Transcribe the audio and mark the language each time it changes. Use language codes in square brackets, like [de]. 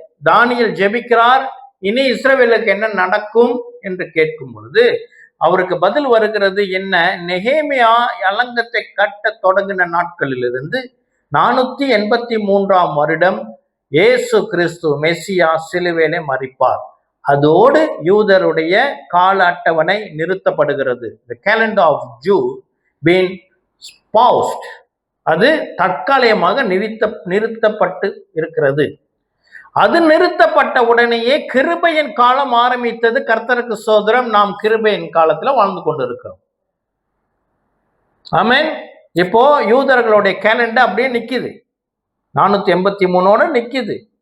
[ta] தானியேல் ஜெபிக்கிறார். இனி இஸ்ரவேலுக்கு என்ன நடக்கும் என்று கேட்கும் பொழுது அவருக்கு பதில் வருகிறது என்ன? நெகேமியா அலங்கத்தை கட்ட தொடங்கின நாட்களிலிருந்து 483 வருடம் இயேசு கிறிஸ்து மெசியா சிலுவையிலே மரிப்பார். அதோடு யூதருடைய கால அட்டவணை நிறுத்தப்படுகிறது. [en] The calendar of Jew been paused. [ta] அது தற்காலிகமாக நிறுத்தப்பட்டு இருக்கிறது. அது நிறுத்தப்பட்ட உடனேயே கிருபையின் காலம் ஆரம்பித்தது. கர்த்தருக்கு சோதரம். நாம் கிருபையின் காலத்துல வாழ்ந்து கொண்டிருக்கிறோம். ஆமென். இப்போ யூதர்களுடைய கேலண்டர் அப்படியே நிக்குது. 483 நிக்குது.